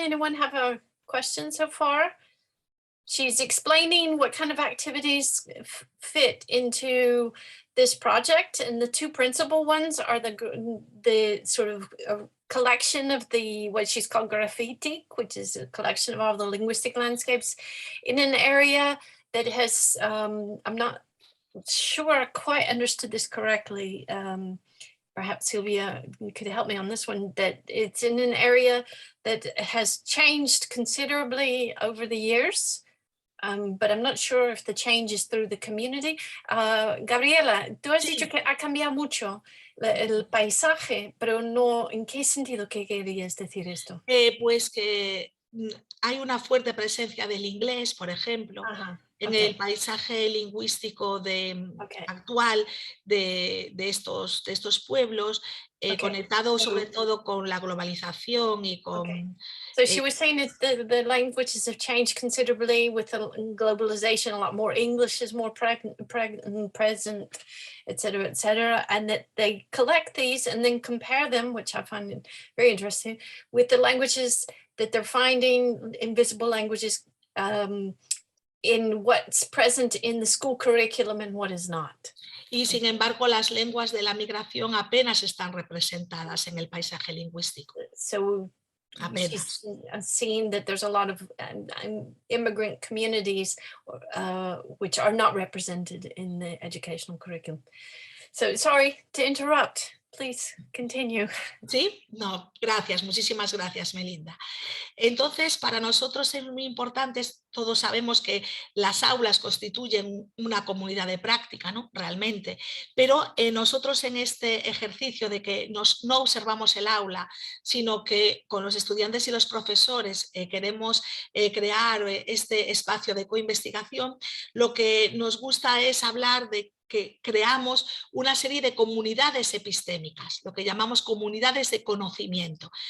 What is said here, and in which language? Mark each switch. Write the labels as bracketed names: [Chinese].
[English] Anyone have a question so far? She's explaining what kind of activities fit into this project, and the two principal ones are the sort of collection of what she's called graffiti, which is a collection of all the linguistic landscapes in an area that has, I'm not sure I quite understood this correctly. Perhaps Sylvia, you could help me on this one, that it's in an area that has changed considerably over the years. But I'm not sure if the change is through the community. [Spanish] Gabriela, tú has dicho que ha cambiado mucho el paisaje, pero no, ¿en qué sentido que querías decir esto? Pues que hay una fuerte presencia del inglés, por ejemplo, en el paisaje lingüístico actual de estos pueblos, conectado sobre todo con la globalización y con... [English] So she was saying that the languages have changed considerably with the globalization. A lot more English is more present, et cetera, and that they collect these and then compare them, which I find very interesting, with the languages that they're finding, invisible languages, in what's present in the school curriculum and what is not. [Spanish] Y sin embargo, las lenguas de la migración apenas están representadas en el paisaje lingüístico. [English] So she's seen that there's a lot of immigrant communities which are not represented in the educational curriculum. So sorry to interrupt. Please continue. [Spanish] Sí, no, gracias, muchísimas gracias, Melinda. Entonces, para nosotros es muy importante, todos sabemos que las aulas constituyen una comunidad de práctica, ¿no? Realmente, pero nosotros en este ejercicio de que no observamos el aula, sino que con los estudiantes y los profesores queremos crear este espacio de coinvestigación, lo que nos gusta es hablar de que creamos una serie de comunidades epistémicas, lo que llamamos comunidades de conocimiento.